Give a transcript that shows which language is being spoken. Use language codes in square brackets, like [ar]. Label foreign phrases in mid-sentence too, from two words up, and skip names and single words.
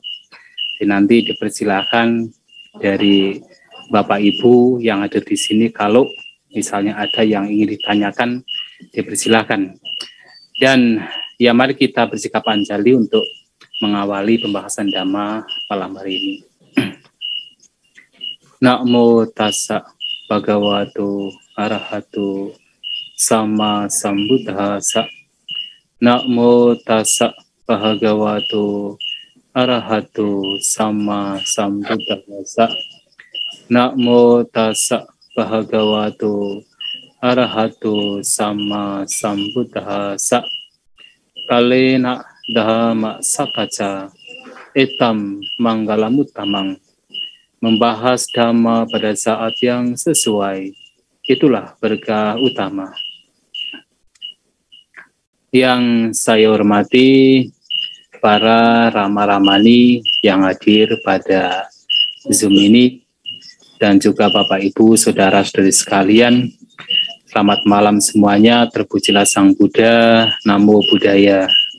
[id] Jadi nanti dipersilakan dari Bapak Ibu yang ada di sini kalau misalnya ada yang ingin ditanyakan, dipersilakan. Dan ya mari kita bersikap anjali untuk mengawali pembahasan Dhamma malam hari ini. [pi] Namo tassa bhagavato arahato sama sambuddhassa. Namo tassa bhagavato arahato sama sambuddhassa. Namo tassa bhagavato arahato sama sambuddhassa. Kalena dhamma sakaca etam manggalamuttamang. [id] Membahas dhamma pada saat yang sesuai, itulah berkah utama. Yang saya hormati para Rama-Ramani yang hadir pada Zoom ini, dan juga Bapak Ibu, Saudara-saudari sekalian, selamat malam semuanya, terpujilah Sang Buddha, [pi] Namo Buddhaya.